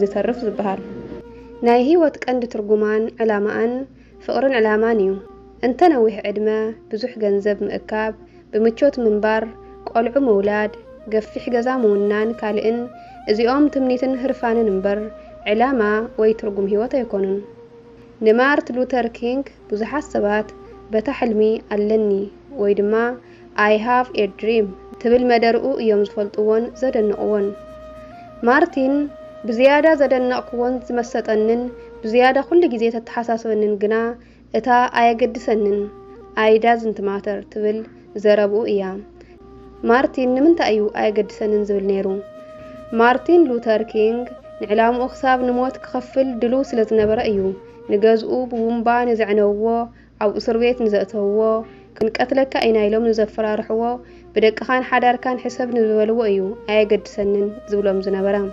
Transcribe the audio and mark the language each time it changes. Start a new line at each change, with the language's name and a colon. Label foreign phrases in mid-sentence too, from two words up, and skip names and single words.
Tigrinya: ዝተርፍ ዝበሃል። ናይ ህይወት ቀንዲ ትርጉማን ዕላማን ፍቕርን ዕላማን እዩ። እንተነዊሕ ዕድመ ብዙሕ ገንዘብ ምእካብ ብምቾት ምንባር ቆልዑ መውላድ ገፊሕ ገዛ ምውናን ካልእን እዚኦም ትምኒትን ህርፋንን እምበር ዕላማ ወይ ትርጉም ህይወት ኣይኮኑን። ንማርት ሉተር ኪንግ ብዙሓት ሰባት በታ ሕልሚ ኣለኒ ወይ ድማ
English: I have a dream
Tigrinya: ትብል መደርኡ እዮም ዝፈልጥዎን ዘደንቕዎን። ማርቲን ብዝያዳ ዘደነቕክዎን ዝመሰጠንን ብዝያዳ ኩሉ ግዜ ተተሓሳስበንን ግና እታ ኣየገድሰንን
English: I doesn't matter
Tigrinya: ትብል ዘረብኡ እያ። ማርቲን ንምንታይ እዩ ኣየገድሰንን ዝብል ነይሩ? ማርቲን ሉተር ኪንግ ንዕላምኡ ክሳብ ንሞት ክኸፍል ድልው ስለ ዝነበረ እዩ ንገዝኡ ብቡምባ ንዘዕነውዎ ኣብ እስር ቤት ንዘእተውዎ ክንቀትለካ ኢና ኢሎም ንዘፈራርሕዎ ብደቅኻን ሓዳርካን ሕሰብ ንዝበልዎ እዩ ኣየገድሰንን ዝብሎም ዝነበረ።